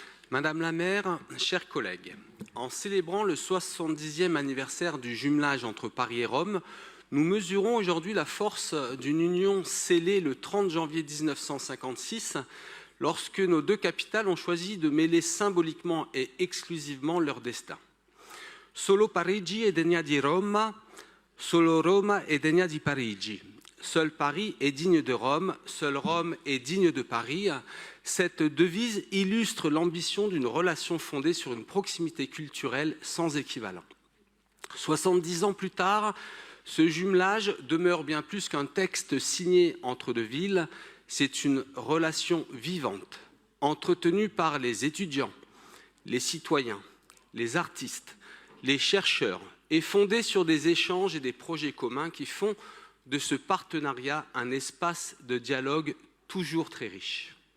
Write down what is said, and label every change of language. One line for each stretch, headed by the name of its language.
French: Madame la maire, chers collègues, en célébrant le 70e anniversaire du jumelage entre Paris et Rome, nous mesurons aujourd'hui la force d'une union scellée le 30 janvier 1956, lorsque nos deux capitales ont choisi de mêler symboliquement et exclusivement leur destin.
Italian: Solo Parigi è degna di Roma, solo Roma è degna di Parigi.
French: Seul Paris est digne de Rome, seul Rome est digne de Paris. Cette devise illustre l'ambition d'une relation fondée sur une proximité culturelle sans équivalent. 70 ans plus tard, ce jumelage demeure bien plus qu'un texte signé entre deux villes, c'est une relation vivante, entretenue par les étudiants, les citoyens, les artistes, les chercheurs, et fondée sur des échanges et des projets communs qui font de ce partenariat un espace de dialogue toujours très riche.